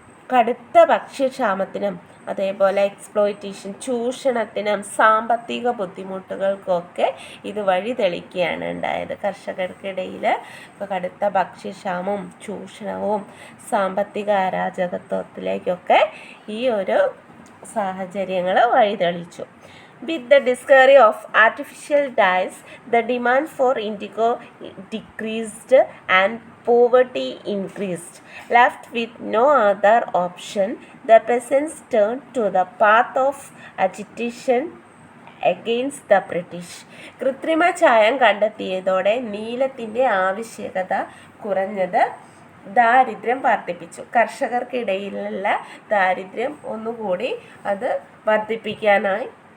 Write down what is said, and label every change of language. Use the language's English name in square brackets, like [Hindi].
[Malayalam] കടുത്ത ഭക്ഷ്യക്ഷാമത്തിനും അതേപോലെ എക്സ്പ്ലോയിറ്റേഷൻ, ചൂഷണത്തിനും സാമ്പത്തിക ബുദ്ധിമുട്ടുകൾക്കൊക്കെ ഇത് വഴി തെളിക്കുകയാണ് ഉണ്ടായത്. കർഷകർക്കിടയിൽ കടുത്ത ഭക്ഷ്യക്ഷാമവും ചൂഷണവും സാമ്പത്തിക അരാജകത്വത്തിലേക്കൊക്കെ ഈ ഒരു സാഹചര്യങ്ങൾ വഴിതെളിച്ചു. [English] With the discovery of artificial dyes, the demand for indigo decreased and poverty increased. Left with no other option, the peasants turned to the path of agitation against the British. [Malayalam] കൃത്രിമ ചായം കണ്ടെത്തിയതോടെ നീലത്തിൻ്റെ ആവശ്യകത കുറഞ്ഞത് ദാരിദ്ര്യം വർദ്ധിപ്പിച്ചു. കർഷകർക്കിടയിലുള്ള ദാരിദ്ര്യം ഒന്നുകൂടി അത് വർദ്ധിപ്പിക്കാനായി.